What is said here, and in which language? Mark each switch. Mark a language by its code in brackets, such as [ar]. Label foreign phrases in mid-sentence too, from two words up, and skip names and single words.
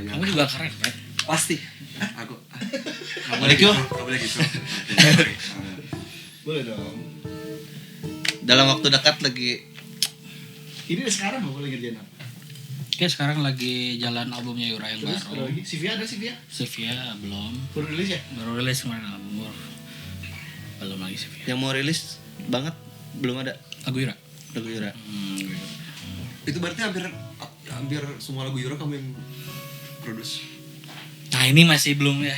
[id] kamu juga keren kan? pasti aku Nggak boleh gitu. nggak boleh gitu. Boleh dong. Dalam waktu dekat lagi Ini sekarang nggak boleh ngerjain apa? Oke, sekarang lagi jalan albumnya Yura yang Terus ada baru. lagi. Sivia ada Sivia? Sivia belum. Baru rilis ya? Baru rilis kemarin album. Belum lagi Sivia. yang mau rilis banget belum ada Lagu Yura. lagu Yura. Itu berarti hampir semua lagu Yura kamu yang produce. Nah, ini masih belum ya.